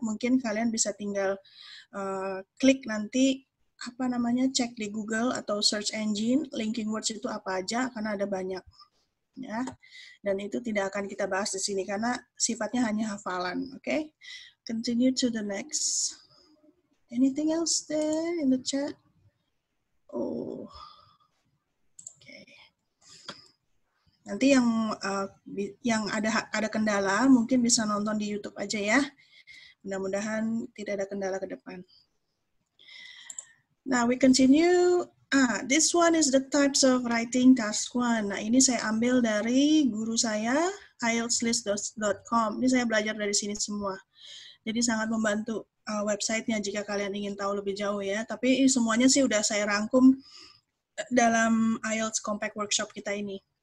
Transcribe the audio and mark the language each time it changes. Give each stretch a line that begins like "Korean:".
Indonesian: Mungkin kalian bisa tinggal klik nanti cek di Google atau search engine linking words itu apa aja, karena ada banyak ya. Dan itu tidak akan kita bahas di sini karena sifatnya hanya hafalan.
English: Okay? Continue to the next. Anything else there in the chat? Oh, okay.
Indonesian: Nanti yang ada kendala mungkin bisa nonton di YouTube aja ya. Mudah-mudahan tidak ada kendala ke depan.
English: Now we continue. This one is the types of writing task 1.
Indonesian: Nah, ini saya ambil dari guru saya, IELTSlist.com. Ini saya belajar dari sini semua. Jadi sangat membantu websitenya jika kalian ingin tahu lebih jauh ya. Tapi semuanya sih udah saya rangkum dalam IELTS Compact Workshop kita ini.